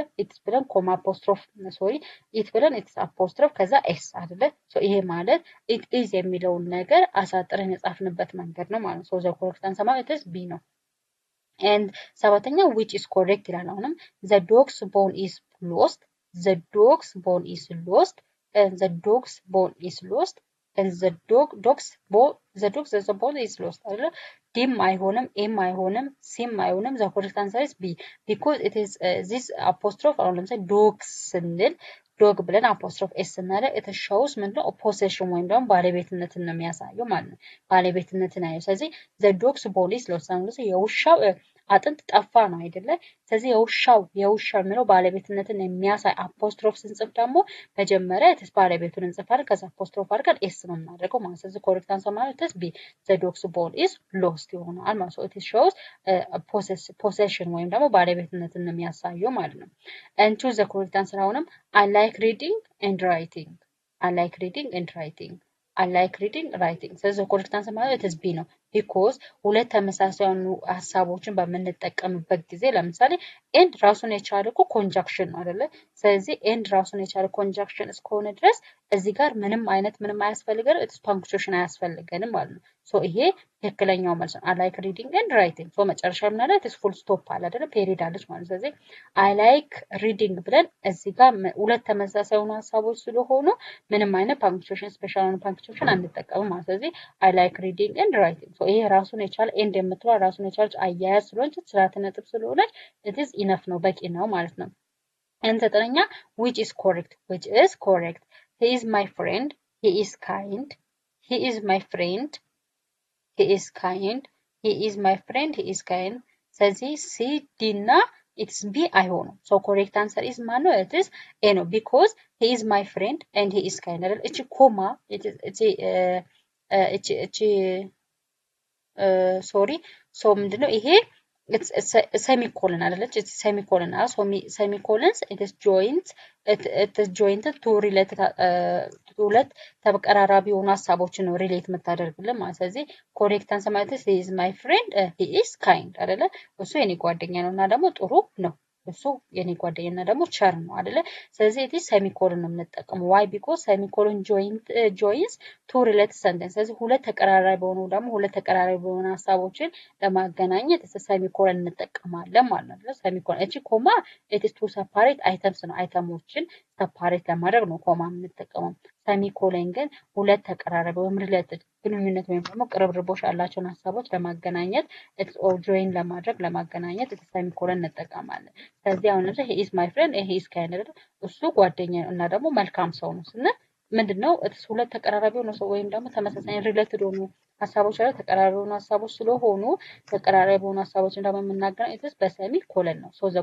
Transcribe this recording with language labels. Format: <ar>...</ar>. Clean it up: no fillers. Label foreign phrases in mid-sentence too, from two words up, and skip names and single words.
<am>ኢትስ ብለን</am> <en>comma apostrophe it</en> <am>ብለን</am> <en>it's apostrophe</en> <am>ከዛ ኤስ አይደለ? ሶ ይሄ ማለት</am> <en>it is</en> <am>የሚለውን ነገር አሳጥረን የጻፍንበት መንገድ ነው ማለት ነው።</am> <en>so the correct answer</en> <am>ማለት</am> <en>it's B</en> <am>ነው። ኤንድ ሰባተኛ</am> <en>which is correct</en> <am>ይላል። አሁንም</am> <en>the dog's bone is lost</en> <am>the dog's bone is lost and the dog's bone is lost and the dog's bone is lost አይደለ? ዲም አይሆንም ኤም አይሆንም ሲም አይሆንም</am> <en>the correct answer is B because it is this apostrophe</en> <am>አሁን ለምሳሌ ዶግስ ስንል ዶግ ብለን አፖስትሮፍ ኤስ ስናደርግ</am> <en>it shows</en> <am>ምንድነው ፖሴሽን ወይም ደግሞ ባለቤትነትን ነው የሚያሳየው ማለት ነው። ባለቤትነትን አየው። ስለዚህ</am> <en>the dog's bone is lost</en> <am>ማለት የውሻው አጥንት ጠፋ ነው አይደለ? ስለዚህ የውሻው የሚለው ባለቤትነትን የሚያሳይ አፖስትሮፍ ስንጽፍ ደግሞ መጀመሪያ ኢትስ ባለቤቱን እንጽፋለን ከዛ አፖስትሮፍ አድርገን ኤስ ነው የምናደርገው ማለት ነው። ስለዚህ</am> <en>correct answer</en> <am>ማለት</am> <en>it's B the dog's bone is lost</en> <am>ይሆናል ማለት ነው።</am> <en>it shows</en> <am>possession ወይም ደግሞ ባለቤትነትን ነው የሚያሳየው ማለት ነው።</am> <en>and choose the correct answer</en> <am>አሁንም</am> <en>I like reading and writing I like reading and writing I like reading writing</en> <am>ስለዚህ</am> <en>correct answer</en> <am>ማለት</am> <en>it's B</en> <am>ነው። because ሁለት ተመሳሳይ የሆኑ ሀሳቦችን በምንጠቀምበት ጊዜ ለምሳሌ ኤንድ ራሱን የቻለ እኮ ኮንጃክሽን ነው አይደለ? ስለዚህ ኤንድ ራሱን የቻለ ኮንጃክሽን እስከሆነ ድረስ እዚህ ጋር ምንም አያስፈልገንም</am> <en>it's punctuation</en> <am>አያስፈልገንም ማለት ነው። ሶ ይሄ ትክክለኛው መልስ ነው።</am> <en>I like reading and writing</en> <am>ሶ መጨረሻ ምን አለ</am> <en>it's full stop</en> <am>አለ አይደለ? ፔሪድ አለች ማለት ነው። ስለዚህ</am> <en>I like reading</en> <am>ብለን እዚህ ጋር ሁለት ተመሳሳይ የሆኑ ሀሳቦች ስለሆኑ ምንም አይነት</am> <en>punctuation special</en> <am>የሆነ ፓንክቹዌሽን አንጠቀምም ማለት ነው። ስለዚህ</am> <en>I like reading and writing</en> <am>ሶ ይሄ ራሱን የቻለ ኤንድ የምትለው ራሱን የቻለች አያያዝ ስለሆነች ስርዓተ ነጥብ ስለሆነች</am> <en>it is enough</en> <am>ነው በቂ ነው ማለት ነው።</am> <en>and ዘጠነኛ which is correct he is my friend he is kind he is my friend he is kind he is my friend he is kind</en> <am>ስለዚህ ሲ ዲ እና</am> <en>it's B አይሆኑም so correct answer is</en> <am>ማን ነው</am> <en>it is A ነው because he is my friend and he is kind</en> <am>አይደል እቺ ኮማ</am> <en>እቺ sorry so</en> <am>ምንድነው ይሄ</am> <en>semicolon አይደለች it's semicolon semicolons it is joined to related ሁለት</en> <am>ተቀራራቢ የሆኑ ሐሳቦችን ነው ሪሌት የምታደርግልን ማለት ስለዚህ</am> <en>correct answer</en> <am>ማለት</am> <en>he is my friend he is kind</en> <am>አይደለ እሱ የኔ ጓደኛ ነውና ደግሞ ጥሩ ነው እሱ የኔ ጓደኛና ደግሞ ቸር ነው አይደለ ስለዚህ እቲ ሴሚኮሎን ነው የምንጠቀመው</am> <en>why because semicolon joins two related sentences</en> <am>ስለዚህ ሁለት ተቀራራቢ በሆኑ ሐሳቦችን ለማገናኘት ሴሚኮሎን እንጠቀማለን ማለት ነው ሴሚኮሎን እቺ ኮማ</am> <en>it is to separate items</en> <am>ነው አይተሞችን separate ለማድረግ ነው ኮማ የምንጠቀመው ሴሚኮሎን ግን ሁለት ተቀራራቢ ወይም ሪሌትድ ግንኙነት ወይም ደግሞ ቅርብርቦሽ ያላቸውን ሐሳቦች ለማገናኘት</am> <en>it's or join</en> <am>ለማገናኘት ሴሚኮሎን እንጠቀማለን ስለዚህ አሁን ለምሳሌ</am> <en>he is my friend he is kind</en> <am>እሱ ጓደኛ እና ደግሞ መልካም ሰው ነው ስንል ምንድነው it's ሁለት ተቀራራቢ ሆኖ ሰው ወይም ደግሞ ተመሳሳይ ሪሌትድ ሆኑ ሐሳቦች አለ ተቀራራቢ ሆኑ ሐሳቦች ስለሆኑ ተቀራራቢ ሆኑ ሐሳቦችን ደግሞ የምናገናኘው it's በሴሚኮሎን ነው</am> <en>so the</en>